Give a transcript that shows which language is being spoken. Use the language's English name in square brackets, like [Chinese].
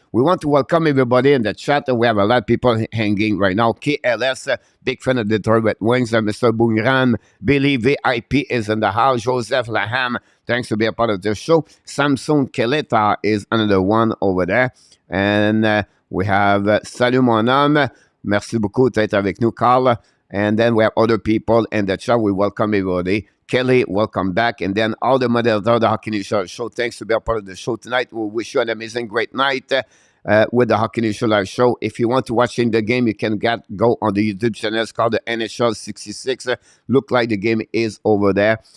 [English] We want to welcome everybody in the chat. We have a lot of people hanging right now. KLS, big fan of the Detroit Red Wings. Mr. Boongram, Billy VIP is in the house. Joseph Laham, thanks to be a part of the show. Samson Keleta is another one over there. And we have [French] Salut mon homme. Merci beaucoup d'être avec nous, Carl. [English] And then we have other people in the chat. We welcome everybody. Kelly, welcome back. And then all the moderators of the Hockey News Show, thanks to be a part of the show tonight. We wish you an amazing, great night with the Hockey News Show Live Show. If you want to watch in the game, you can go on the YouTube channel. It's called the NHL 66. Look like the game is over there.